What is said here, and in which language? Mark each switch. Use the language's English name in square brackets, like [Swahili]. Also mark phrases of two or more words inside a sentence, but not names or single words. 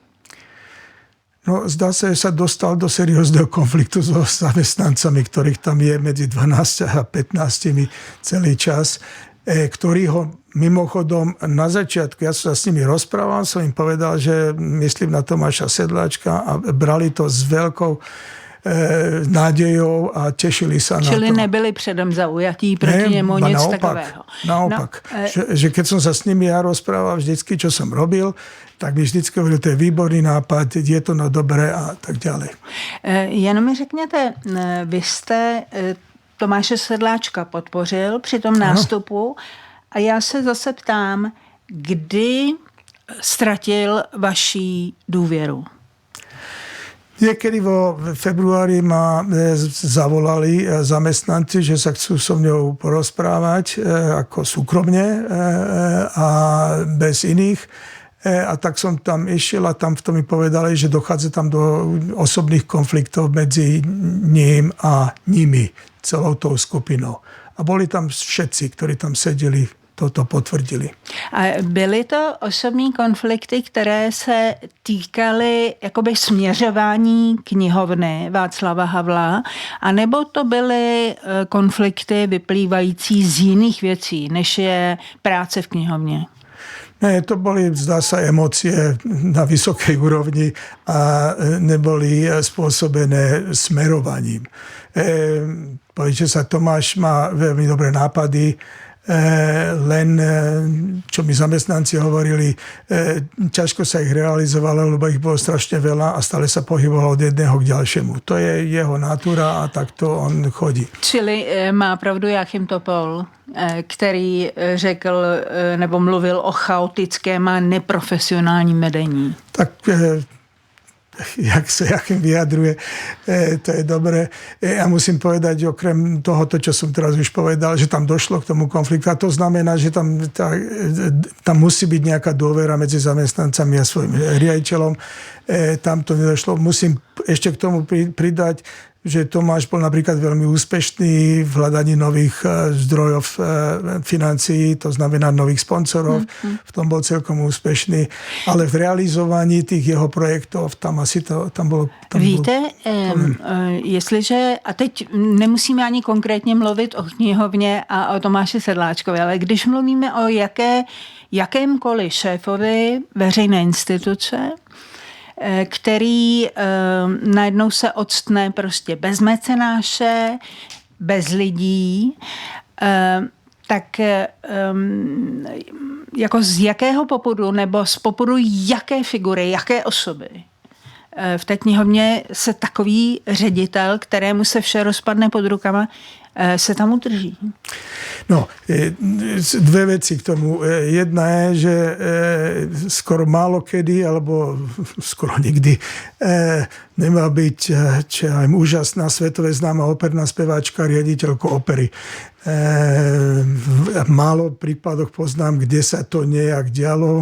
[Slovak] No, zdá sa, že sa dostal do seriózneho konfliktu so zamestnancami, ktorých tam je medzi 12 a 15 celý čas, ktorí ho mimochodom na začiatku, ja som sa s nimi rozprával, som im povedal, že myslím na Tomáša Sedláčka a brali to s veľkou nádejou a tešili sa na to. [Czech] Čili nebyli předem zaujatí proti němu nic takového. [Slovak] Naopak. Že keď som sa s nimi ja rozprával vždycky, čo som robil, tak mi vždycky hovoril, to je výborný nápad, je to no dobré a tak ďalej. [Czech] Jenom mi řekněte, vy jste Tomáše Sedláčka podpořil při tom nástupu a já se zase ptám, kdy ztratil vaši důvěru? [Slovak] Niekedy vo februári ma zavolali zamestnanci, že sa chcú so mňou porozprávať ako súkromne a bez iných. A tak som tam išiel a tam v tom mi povedali, že dochádza tam do osobných konfliktov medzi ním a nimi, celou tou skupinou. A boli tam všetci, ktorí tam sedeli, toto potvrdili. [Czech] A byly to osobní konflikty, které se týkaly jakoby směřování knihovny Václava Havla, anebo to byly konflikty vyplývající z jiných věcí, než je práce v knihovně? [Slovak] Ne, to boli, zdá sa, emócie na vysokej úrovni a neboli spôsobené smerovaním. Poviete sa, Tomáš má veľmi dobré nápady, len, čo mi zamestnanci hovorili, ťažko sa ich realizovalo, lebo ich bolo strašne veľa a stále sa pohyboval od jedného k ďalšiemu. To je jeho natúra a takto on chodí. [Czech] Čili má pravdu Jáchym Topol, který řekl nebo mluvil o chaotickém a neprofesionálním vedení. [Slovak] Tak jak sa Jáchym vyjadruje, to je dobré. Ja musím povedať, okrem tohoto, čo som teraz už povedal, že tam došlo k tomu konfliktu. A to znamená, že tam musí byť nejaká dôvera medzi zamestnancami a svojim riaditeľom. Tam to nedošlo. Musím ešte k tomu pridať, že Tomáš bol napríklad veľmi úspešný v hľadaní nových zdrojov financií, to znamená nových sponzorov. V tom bol celkom úspešný. Ale v realizovaní tých jeho projektov tam asi to tam bolo... [Czech] Víte, jestliže, a teď nemusíme ani konkrétně mluvit o knihovně a o Tomáši Sedláčkovi, ale když mluvíme o jakémkoliv šéfovi veřejné instituce, který najednou se odstne prostě bez mecenáše, bez lidí, tak jako z jakého popudu nebo z popudu jaké figury, jaké osoby v té knihovně se takový ředitel, kterému se vše rozpadne pod rukama, se tam udrží? No, [Slovak] dve veci k tomu. Jedna je, že skoro málo kedy, alebo skoro nikdy nemá byť úžasná svetové známa operná speváčka, riaditeľko opery. V málo prípadoch poznám, kde sa to nejak dialo.